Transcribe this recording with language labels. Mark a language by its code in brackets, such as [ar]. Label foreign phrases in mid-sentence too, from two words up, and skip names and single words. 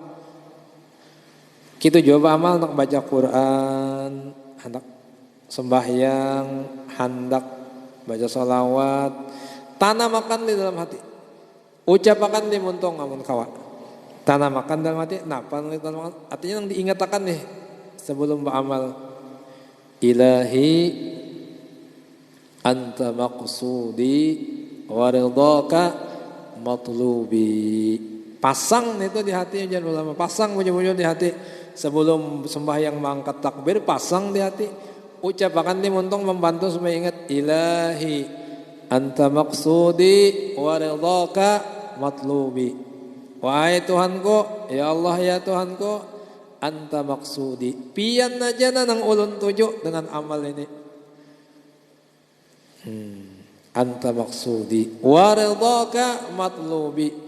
[bjn] Kita juga amal, nak baca Quran, hendak sembahyang, hendak baca sholawat, tanam akan di dalam hati. Ucapakan di muntong amun kawa. Tanamakan dalam hati, artinya yang diingatakan nih sebelum beramal. [ar] إلهي أنت مقصودي ورضاك مطلوبي. [bjn] Pasang itu di hati, jangan ulama, pasang muncul-muncul di hati sebelum sembahyang mengangkat takbir, pasang di hati. Ucapakan di muntong membantu supaya ingat [ar] إلهي أنت مقصودي ورضاك مطلوبي. [bjn] Wahai Tuhanku, ya Allah ya Tuhanku, [ar] أنت مقصودي. [bjn] Pian aja na nang ulun tuju dengan amal ini. [ar] أنت مقصودي ورضاك مطلوبي.